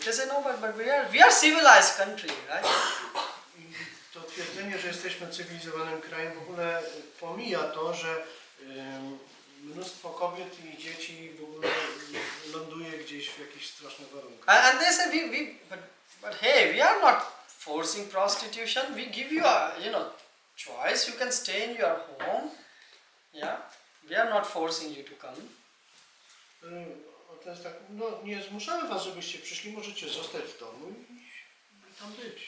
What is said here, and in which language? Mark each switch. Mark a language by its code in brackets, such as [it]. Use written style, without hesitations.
[en] They say no, but we are civilized country, right? [pl] I to twierdzenie, że jesteśmy cywilizowanym krajem, w ogóle pomija to, że mnóstwo kobiet i dzieci w ogóle ląduje gdzieś w jakichś strasznych warunkach. [en] And they say but hey, we are not forcing prostitution. We give you a choice. You can stay in your home. Yeah, we are not forcing you to come. [pl] To jest tak, no nie zmuszamy was, żebyście przyszli, możecie zostać w domu i tam być.